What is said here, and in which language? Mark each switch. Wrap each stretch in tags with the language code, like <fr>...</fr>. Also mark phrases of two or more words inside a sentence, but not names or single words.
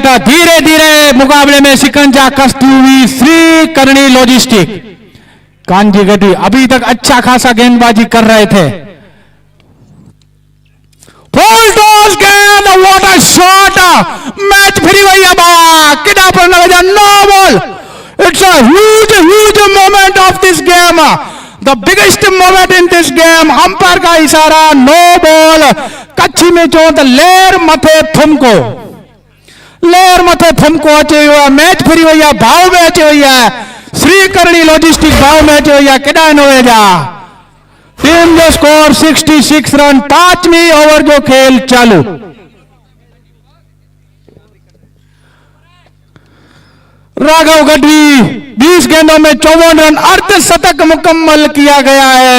<hi>धीरे धीरे मुकाबले में शिकंजा कसती हुई श्री करणी लॉजिस्टिक। कांजी गढ़वी अभी तक अच्छा खासा गेंदबाजी कर रहे थे।</hi> <en>full toss</en> <hi>गेंद,</hi> <en>What a shot.</en> <kfr>मैच फिरी हुई है किना पर नजर,</kfr> <en>no ball. It's a huge moment of this game, the biggest moment in this game.</en> <hi>अंपायर का इशारा,</hi> <en>no ball.</en> <kfr>कच्छी में चोट, लेर मथे थुमको, लेर मथे थुमको अचे हुआ। मैच फिरी हुई है, भाव में अचे हुई है। श्री करणी लॉजिस्टिक भाव में अचे हुई है। केड़ा नोएजा टीम जो स्कोर 66 रन, 5वीं ओवर जो खेल चालू।</kfr> <hi>राघव गढ़वी 20 गेंदों में 54 रन, अर्धशतक मुकम्मल किया गया है।</hi>